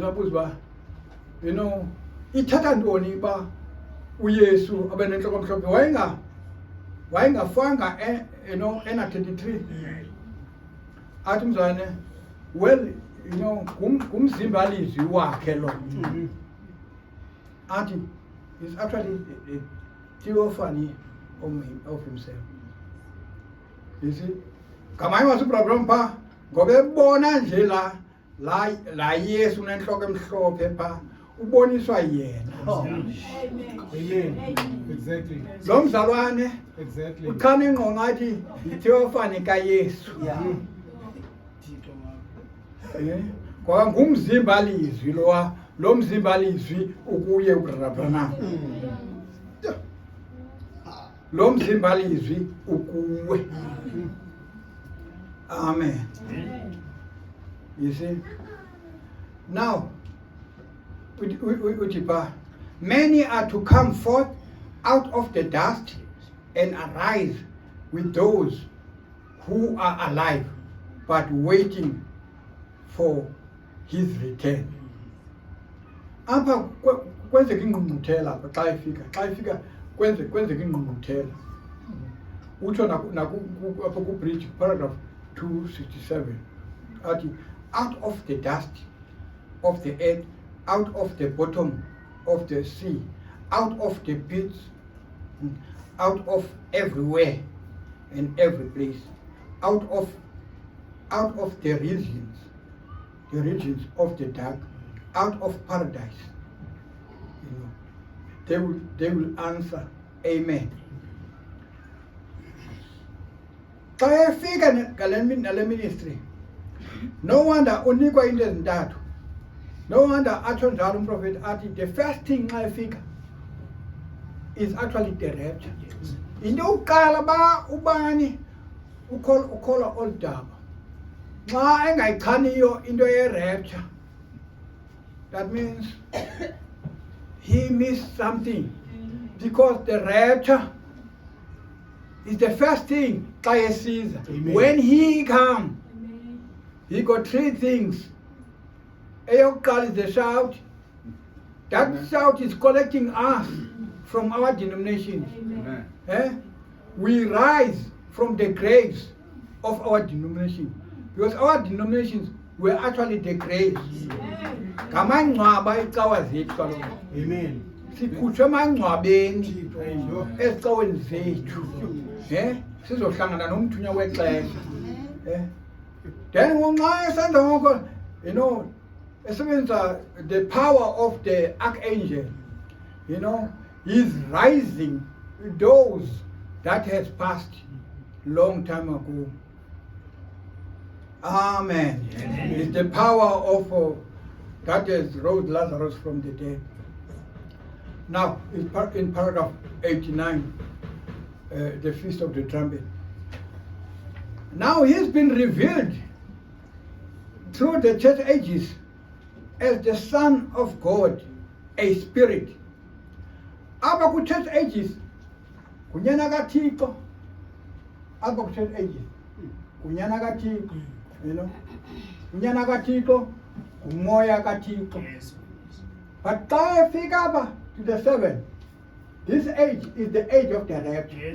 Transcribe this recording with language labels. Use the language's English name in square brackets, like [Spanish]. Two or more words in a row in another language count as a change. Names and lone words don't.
[Xhosa] abuza uba ithatha ntoni ba uYesu abe nenhloko emhlophe wayengafanga ena 33 athi mzane well ngumzimba lizwi wakhe lo athi [English] is actually a theophany of himself. You see, [Xhosa] ngamanye wasuproblem pha ngoba ebona nje la Yesu nenhloko emhlophe pha uboniswa yena. [English] Amen. Exactly. [Xhosa] Lo mzalwane [English] Exactly. [Xhosa] ukhana ingqondo athi itheophany kaYesu. Ngoba ngumzimba lizwi lo mzimba lizwi ukuye uRabrana. Lo mzimba lizwi ukuwe. [English] Amen. You see? Now, many are to come forth out of the dust and arise with those who are alive, but waiting for his return. [Xhosa] Apha kwenzeka ingqungquthela apha xa ifika kwenzeka ingqungquthela. Utsho apha ku-bridge paragraph 267 athi [English] out of the dust of the earth, out of the bottom of the sea, out of the pits, out of everywhere and every place, out of the regions of the dark, out of paradise. They will answer, Amen. [Xhosa] Xa efika ngale ministry, [English] no wonder [Xhosa] unikwa into ezintathu. [English] No wonder [Xhosa] atsho njalo umprofeti athi [English] the first thing [Xhosa] xa efika [English] is actually the rapture. [Xhosa] Into yokuqala ba ubani ukholwa olu daba xa engayichaniyo into ye-rapture, [English] that means he missed something, because the rapture is the first thing [Xhosa] xa esiza. [English] When he comes, he got three things. Eyokuqala is the shout. That shout is collecting us from our denominations. We rise from the graves of our denomination, because our denominations were actually the graves. [Xhosa] Ngamangcwaba icawa zethu kaloku. [English] Amen. [Xhosa] Sikhutshwe emangcwabeni ezicaweni zethu. Sizohlangana nomthunywa wexesha. [English] Then [Xhosa] nxa esenza ngoko, esebenzisa [English] the power of the archangel, he's rising those that has passed long time ago. Amen. It's the power of that has rose Lazarus from the dead. Now, in paragraph 89, the Feast of the Trumpet. Now he's been revealed through the church ages as the Son of God, a spirit. [Xhosa] Apha ku- [English] church ages, [Xhosa] kunyana kaThixo. Apha ku- [English] church ages, [Xhosa] kunyana kaThixo. Kunyana kaThixo, umoya kaThixo. [English] But [Xhosa] xa efika apha [English] to the 7, this age is the age of the rapture.